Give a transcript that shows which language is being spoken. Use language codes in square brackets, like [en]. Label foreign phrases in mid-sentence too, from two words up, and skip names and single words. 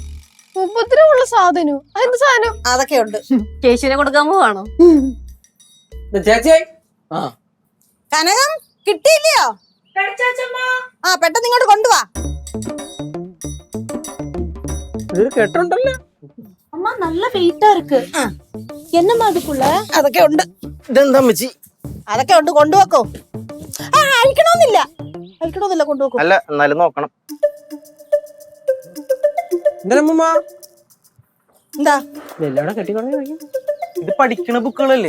[ml] ഉപദ്രവമുള്ള സാധനം? അതെന്ത് സാധനം? അതൊക്കെ ഉണ്ട്. കേശുവിനെ കൊടുക്കാൻ പോവാണോ? ചേച്ചി ആ കനകം കിട്ടിയില്ലയോ? ആ പെട്ടെന്ന് ഇങ്ങോട്ട് കൊണ്ടുവാ. ഇതൊരു കെട്ടുണ്ടല്ലോ. [ta] அம்மா நல்ல வெயிட்டா இருக்கு. என்னம்மா அதுக்குள்ள? [ml] അതൊക്കെ ഉണ്ട്, ഇതെന്താ അമ്മച്ചി? അതൊക്കെ ഉണ്ട്, കൊണ്ടുവെക്കോ. ആ അഴിക്കണമെന്നില്ല, കൊണ്ടുവെക്കോ. അല്ല എന്നാലും നോക്കണം. എന്തമ്മ എന്താ ഇതെല്ലാം കെട്ടിക്കൊണ്ടേ? ഇത് പഠിക്കണ ബുക്കുകളല്ലേ?